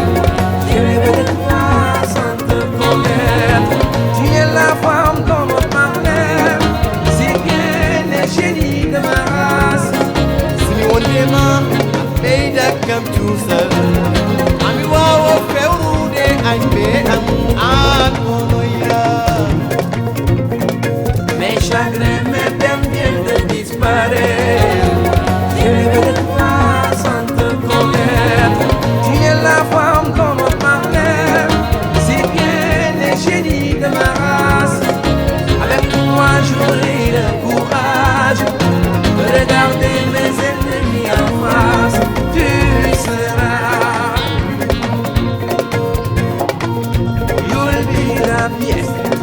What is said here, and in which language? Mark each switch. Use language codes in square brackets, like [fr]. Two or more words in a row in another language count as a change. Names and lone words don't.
[fr] Je rêve de toi sans te connaître. Tu es la femme dont on parlait, si bien les génies de ma race. [ff] Simi wondema beida kam tusal ami wawo fewrude añbe am an wonoya. [fr] Mes chagrins, mes peines viennent de disparaître. Je rêve de toi sans te connaître. Tu es la femme dont on parlait, si bien les génies de ma race. Avec toi j'aurai le courage de regarder mes ennemis en face. Tu seras. [en] You'll be the pièce.